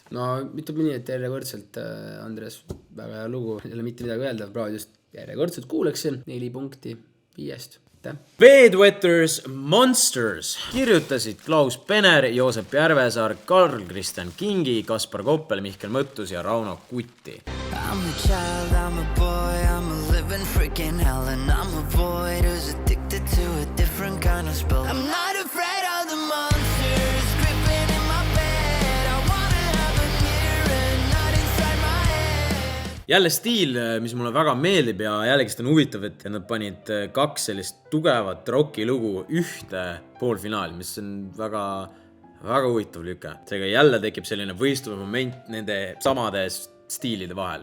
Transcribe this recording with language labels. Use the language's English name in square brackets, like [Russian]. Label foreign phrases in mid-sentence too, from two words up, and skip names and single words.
[Estonian] No ütleb nii, et järjekordselt Andres, väga hea lugu, ei ole mitte midagi öelda, praegu just järjekordselt kuuleksin 4 punkti 5. Bedwetters Monsters kirjutasid Klaus Penner, Joosep Järvesaar, Karl Kristjan Kingi, Kaspar Koppel, Mihkel Mõttus ja Rauno Kutti. [English] I'm a child, I'm a boy, I'm a living freaking hell, and I'm a void who's addicted to a different kind of spell. I'm not afraid of the monsters creeping in my bed. I wanna have a mirror and not inside my head. [Estonian] Jälle stiil, mis mulle väga meeldib ja jällegist on huvitav, et nad panid 2 sellist tugevat rocki lugu ühte poolfinaali, mis on väga huvitav lüke. Seega jälle tekib selline võistlev moment nende samade stiilide vahel.